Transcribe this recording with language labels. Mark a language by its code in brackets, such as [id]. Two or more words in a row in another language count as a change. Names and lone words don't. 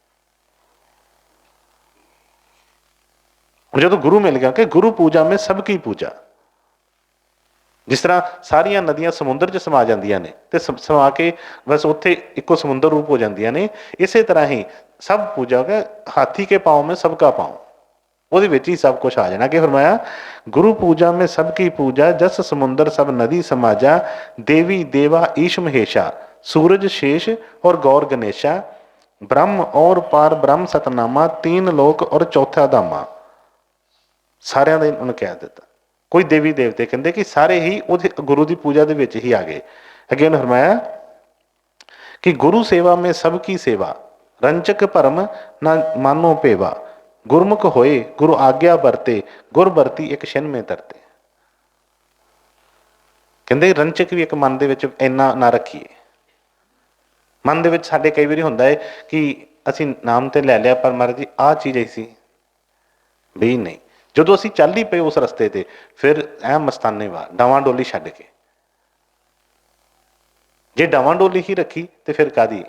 [pa] ਜਦੋਂ ਗੁਰੂ ਮਿਲ ਗਿਆ ਕਿ [hi] गुरु पूजा में सब की पूजा, [pa] ਜਿਸ ਤਰ੍ਹਾਂ ਸਾਰੀਆਂ ਨਦੀਆਂ ਸਮੁੰਦਰ 'ਚ ਸਮਾ ਜਾਂਦੀਆਂ ਨੇ ਤੇ ਸਮਾ ਕੇ ਬਸ ਉੱਥੇ ਇੱਕੋ ਸਮੁੰਦਰ ਰੂਪ ਹੋ ਜਾਂਦੀਆਂ ਨੇ, ਇਸੇ ਤਰ੍ਹਾਂ ਹੀ [hi] सब पूजा हाथी के पाउ में सब का पाउ। [pa] ਉਹਦੇ ਵਿੱਚ ਹੀ ਸਭ ਕੁਝ ਆ ਜਾਣਾ। ਕਿ ਫਰਮਾਇਆ, [hi] गुरु पूजा में सबकी पूजा, जस समुंदर सब नदी समाजा, देवी देवा ईश महेशा, सूरज शेष और गौर गणेशा, ब्रह्म और पार ब्रह्म सतनामा, तीन लोक और चौथा धामा। [pa] ਸਾਰਿਆਂ ਦਾ ਉਹਨੇ ਕਹਿ ਦਿੱਤਾ। ਕੋਈ ਦੇਵੀ ਦੇਵਤੇ ਕਹਿੰਦੇ ਕਿ ਸਾਰੇ ਹੀ ਉਹਦੇ ਗੁਰੂ ਦੀ ਪੂਜਾ ਦੇ ਵਿੱਚ ਹੀ ਆ ਗਏ। ਅੱਗੇ ਉਹਨੇ ਫਰਮਾਇਆ ਕਿ [hi] गुरु सेवा में सबकी सेवा, रंचक भरम ना मानो पेवा, गुरमुख होए गुरु आज्ञा वरते, गुर वरती एक छिन में तरते। [pa] ਕਹਿੰਦੇ ਰੰਚਕ ਵੀ ਇੱਕ ਮਨ ਦੇ ਵਿੱਚ ਇੰਨਾ ਨਾ ਰੱਖੀਏ। ਮਨ ਦੇ ਵਿੱਚ ਸਾਡੇ ਕਈ ਵਾਰੀ ਹੁੰਦਾ ਹੈ ਕਿ ਅਸੀਂ ਨਾਮ ਤੇ ਲੈ ਲਿਆ, ਪਰ ਮਹਾਰਾਜ ਜੀ ਆਹ ਚੀਜ਼ ਐਸੀ ਵੀ ਨਹੀਂ। ਜਦੋਂ ਅਸੀਂ ਚੱਲ ਹੀ ਪਏ ਉਸ ਰਸਤੇ ਤੇ, ਫਿਰ ਐ ਮਸਤਾਨੇ ਵਾਰ ਡਾਵਾਂ ਡੋਲੀ ਛੱਡ ਕੇ, ਜੇ ਡਾਵਾਂ ਡੋਲੀ ਹੀ ਰੱਖੀ ਤੇ ਫਿਰ ਕਾਹਦੀ।